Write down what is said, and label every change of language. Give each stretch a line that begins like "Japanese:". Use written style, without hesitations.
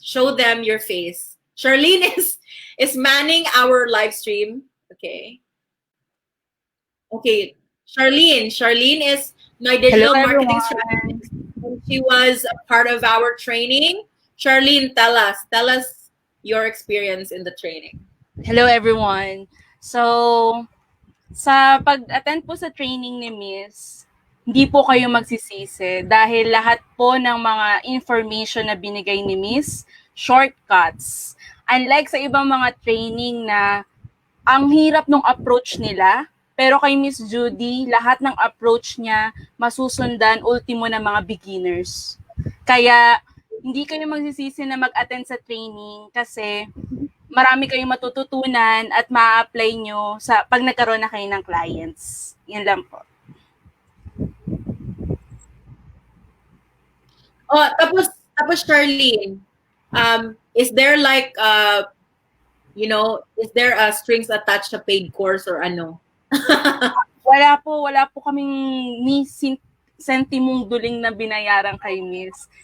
English: Show them your face. Charlene is manning our live stream. Okay. Okay. Charlene is my digital Hello, marketing everyone. strategist. She was a part of our training. Charlene, tell us your experience in the training. Hello, everyone.
Filipino: So, sa pag-attend po sa training ni Miss, hindi po kayo magsisisi dahil lahat po ng mga information na binigay ni Miss, shortcuts. Unlike sa ibang mga training na ang hirap ng approach nila, pero kay Miss Judee, lahat ng approach niya masusundan ultimo ng mga beginners. Kaya hindi kayo magsisisi na mag-attend sa training kasi marami kayong matututunan at ma-apply nyo sa pag nagkaroon na kayo ng clients. Yan lang po.
English: Oh, tapos Charlene, is there like is there a strings attached to paid course or ano?
Filipino: Wala po kaming ni sentimong duling na binayaran kay Miss.